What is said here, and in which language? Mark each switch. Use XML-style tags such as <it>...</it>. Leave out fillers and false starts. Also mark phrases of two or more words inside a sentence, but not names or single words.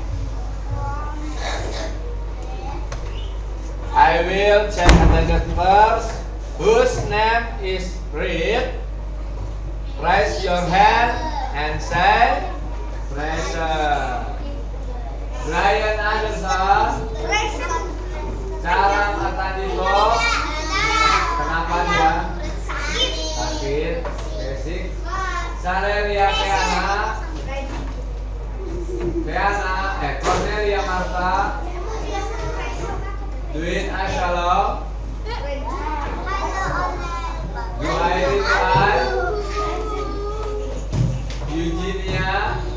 <en>I will check attendance first. Whose name is Reed? Raise your hand and say present. Brian Anderson. Sarang Atandito.</en> <id>Kenapa dia? Sakit. Basic.</id> <en>Sarelia Peana. Cornelia Marta. Duin Ashalom. Juhairi Ai. Eugenia.</en>